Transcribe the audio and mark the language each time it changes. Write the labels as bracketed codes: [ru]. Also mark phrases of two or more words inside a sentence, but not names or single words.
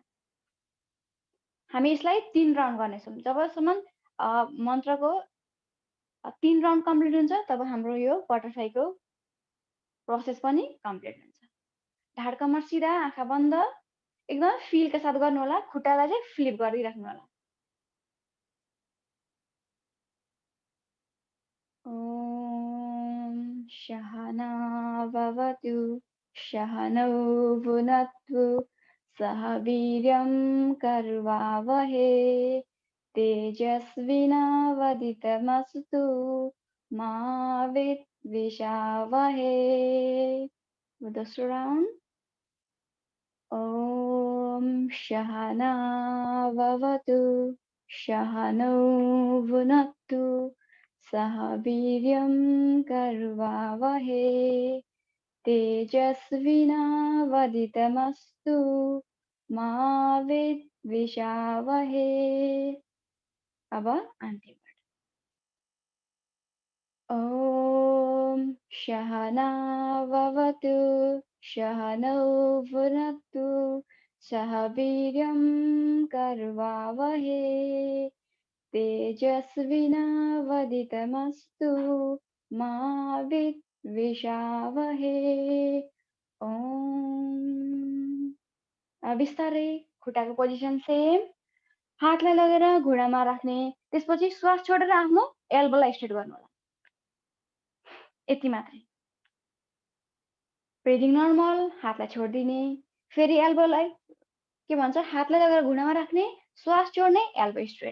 [ne] हामी यसलाई 3 राउन्ड गर्नेछौँ। जबसम्म मन्त्रको 3 राउन्ड कम्प्लिट हुन्छ तब हाम्रो यो [en] butterflyको process [ne] पनि कम्प्लिट हुन्छ। ढाड कमर सिधा, आँखा बन्द, एकदम फिलका साथ गर्नु होला। खुट्टालाई चाहिँ फ्लिप गरिराख्नु होला। [sa] ओम सहना भवतु सहनौ भुनक्तु सह वीर्यं कर्वावहे तेजस्विनावदितमस्तु मा विद्विषावहे। [ne] दोस्रो राउन्ड। [sa] ओम सहना भवतु सहनौ भुनक्तु सह वीर्यं कर्वावहे तेजस्विनावदितमस्तु मा विद्विषावहे। [ne] अब अन्तिम वर्ड। [sa] ओम सहना भवतु सहनौ भुनक्तु सह वीर्यं कर्वावहे तेजस्विनावदितमस्तु मा विद्विषावहे। [ne] बिस्तारै खुट्टाको [en] position same, [ne] हातलाई लगेर घुँडामा राख्ने, त्यसपछि श्वास छोडेर आफ्नो [en] elbowलाई straight [ne] गर्नु होला, यति मात्रै। [en] breathing normal, [ne] हातलाई छोडिदिने, फेरि एल्बोलाई के भन्छ हातलाई लगेर घुँडामा राख्ने, श्वास छोड्ने, [en] elbow straight.